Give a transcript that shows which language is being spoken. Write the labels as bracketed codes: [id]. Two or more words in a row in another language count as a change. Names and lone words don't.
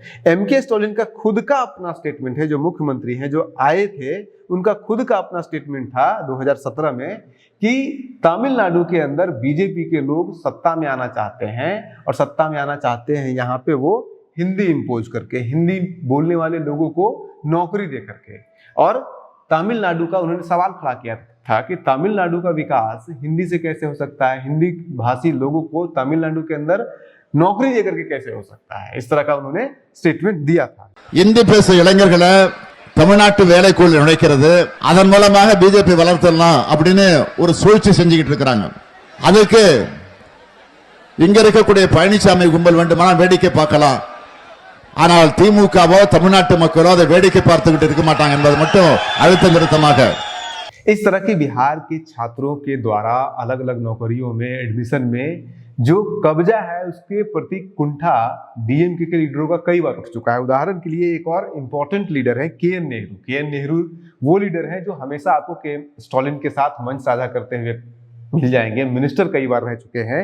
[hi] एमके स्टालिन का खुद का अपना स्टेटमेंट है, जो मुख्यमंत्री हैं जो आए थे उनका खुद का अपना स्टेटमेंट था 2017 में कि तमिलनाडु के अंदर बीजेपी के लोग सत्ता में आना चाहते हैं, और सत्ता में आना चाहते हैं यहाँ पे वो हिंदी इम्पोज करके, हिंदी बोलने वाले लोगों को नौकरी दे करके। और तमिलनाडु का उन्होंने सवाल खड़ा किया था कि तमिलनाडु का विकास हिंदी से कैसे हो सकता है, हिंदी भाषी लोगों को तमिलनाडु के अंदर नौकरी देकर के कैसे हो सकता है। इस तरह का उन्होंने स्टेटमेंट दिया था। [ta] हिंदी பேசுற இளைஞர்களை தமிழ்நாட்டு வேலைக்குள்ள நுழைக்கிறது, அதன் மூலமாக பிஜேபி வளர்த்தலாம் அப்படின்னு ஒரு சூழ்ச்சி செஞ்சுக்கிட்டு இருக்காங்க. அதுக்கு இங்க இருக்கக்கூடிய பழனிசாமி கும்பல் வேண்டுமானால் வேடிக்கை பார்க்கலாம், ஆனால் திமுகவோ தமிழ்நாட்டு மக்களோ அதை வேடிக்கை பார்த்துக்கிட்டு இருக்க மாட்டாங்க என்பது மட்டும் அழுத்தம் திருத்தமாக। [hi] इस तरह की बिहार के छात्रों के द्वारा अलग अलग नौकरियों में, एडमिशन में जो कब्जा है उसके प्रति कुंठा डीएमके के लीडरों का कई बार उठ चुका है। उदाहरण के लिए एक और इम्पोर्टेंट लीडर है के एन नेहरू। के एन नेहरू वो लीडर है जो हमेशा आपको के स्टालिन के साथ मंच साझा करते हुए मिल जाएंगे, मिनिस्टर कई बार रह चुके हैं।